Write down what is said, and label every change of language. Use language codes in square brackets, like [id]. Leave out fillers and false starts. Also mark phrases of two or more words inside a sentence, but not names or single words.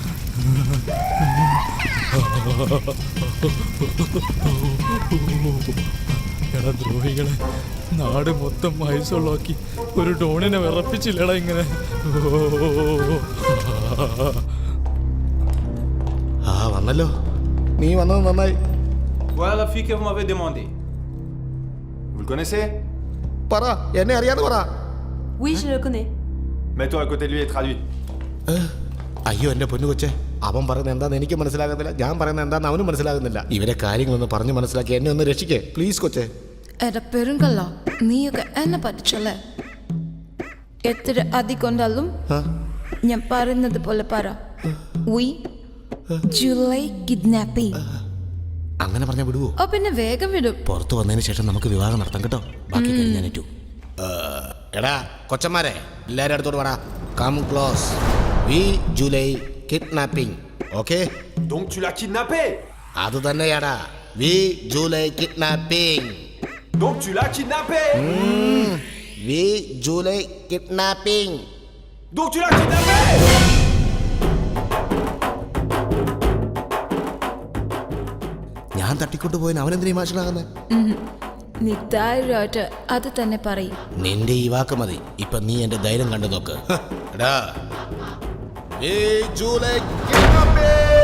[ml] എടാ ദ്രോഹികളെ, നാട് മൊത്തം മൈസൊള്ളാക്കി ഒരു ഡോണിനെ വിറപ്പിച്ചില്ലടാ ഇങ്ങനെ. ആ വന്നല്ലോ. നീ വന്നത് നന്നായി. [fr] Voilà la fille que vous m'avez demandé. Vous le connaissez? [ml] പറ, എന്നെ അറിയാതെ പറ. [fr] Oui, je le connais. Mets-toi à côté de lui et traduis. [ml] അയ്യോ എന്റെ പൊന്നു കൊച്ചെ, അവൻ പറയുന്നത് എന്താന്ന് എനിക്ക് മനസ്സിലാകുന്നില്ല, ഞാൻ പറയുന്നത് എന്താന്ന് അവനും മനസ്സിലാകുന്നില്ല. ഇവരെ കാര്യങ്ങളൊന്ന് പറഞ്ഞു മനസ്സിലാക്കി എന്നെ ഒന്ന് രക്ഷിക്കേ പ്ലീസ് കൊച്ചെ. എടാ പെരുങ്കല്ല, നീയൊക്കെ എന്നെ പറ്റിച്ചല്ലേ? എത്ര അധികൊണ്ടാലും ഞാൻ പറയുന്നത് പോലെ പറ. [en] We July kidnapping. [ml] അങ്ങനെ പറഞ്ഞാൽ വിടുവോ? ഓ പിന്നെ വേഗം വിടും. പുറത്തു വന്നതിന് ശേഷം നമുക്ക് വിവാഹം നടത്താം കേട്ടോ. ബാക്കി ഞാൻ ഏറ്റു. എടാ കൊച്ചന്മാരെ, എല്ലാവരും അടുത്തോട്ട് പറ. [en] Come close. We July kidnapping. Okay? [fr] Donc tu l'as kidnappé? [ml] അത് തന്നെയാടാ, [en] We July kidnapping. [fr] Donc tu l'as kidnappé? [en] We July kidnapping. [fr] Donc tu l'as kidnappé? [ml] ഞാൻ തട്ടിക്കൊണ്ടുപോയിന് അവനെന്തിനാ ഇമോഷനാകുന്നത്? നീ ധൈര്യമായിട്ട് അത് തന്നെ പറയും. നിന്റെ ഈ വാക്ക് മതി. ഇപ്പൊ നീ എന്റെ ധൈര്യം കണ്ടു നോക്ക്. എടാ [en] We July kidnapping.